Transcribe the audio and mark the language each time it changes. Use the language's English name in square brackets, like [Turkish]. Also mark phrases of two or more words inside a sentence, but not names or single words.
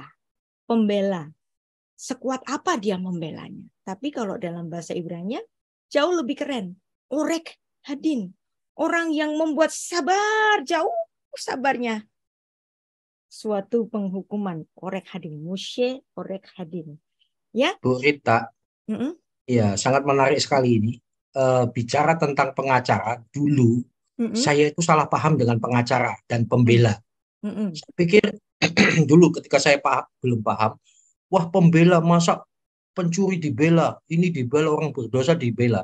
[Indonesian] Pembela. Sekuat apa dia membelanya? Tapi kalau dalam bahasa Ibrani jauh lebih keren. [Hebrew] עורך הדין. [Indonesian] Orang yang membuat sabar, jauh sabarnya. Suatu penghukuman. [Hebrew] עורך הדין. משה עורך הדין. [Indonesian] Ya? Bu Rita, ya sangat menarik sekali ini. Bicara tentang pengacara, dulu saya itu salah paham dengan pengacara dan pembela. Saya pikir dulu ketika saya belum paham, wah pembela masa pencuri dibela, ini dibela, orang berdosa dibela.